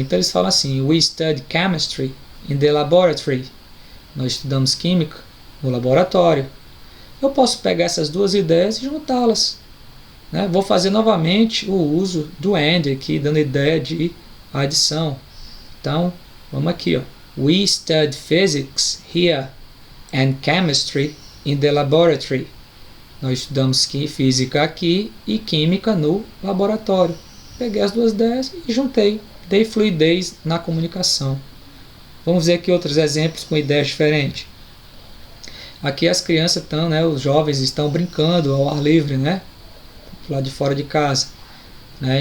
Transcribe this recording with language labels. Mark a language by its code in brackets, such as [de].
[pt] Então eles falam assim: [en] We study chemistry in the laboratory. [pt] Nós estudamos química no laboratório. Eu posso pegar essas duas ideias e juntá-las, né? Vou fazer novamente o uso do and aqui, dando ideia de adição. Então, vamos aqui, ó. [en] We study physics here and chemistry in the laboratory. [pt] Nós estudamos física aqui e química no laboratório. Peguei as duas ideias e juntei. Dei fluidez na comunicação. Vamos ver aqui outros exemplos com ideias diferentes. Aqui as crianças estão, né, os jovens estão brincando ao ar livre, né, lá de fora de casa, né?